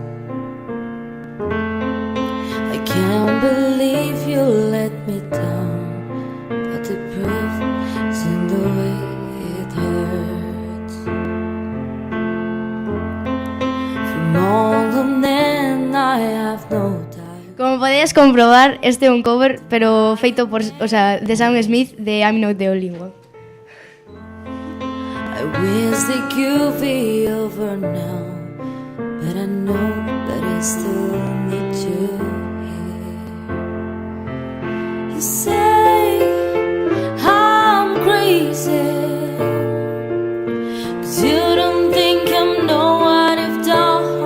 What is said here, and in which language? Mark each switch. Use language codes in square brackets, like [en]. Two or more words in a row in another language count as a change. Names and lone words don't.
[en] I can't believe you let me down, but the proof is in the way it hurts. From all of them I have no doubt. [gl] Como podedes comprobar, este é un cover, pero feito por, de Sam Smith de I'm Not the Only One. [en] I wish that could be over now, but I know that I still need you here. You say I'm crazy, 'cause you don't think I'm know what I've done.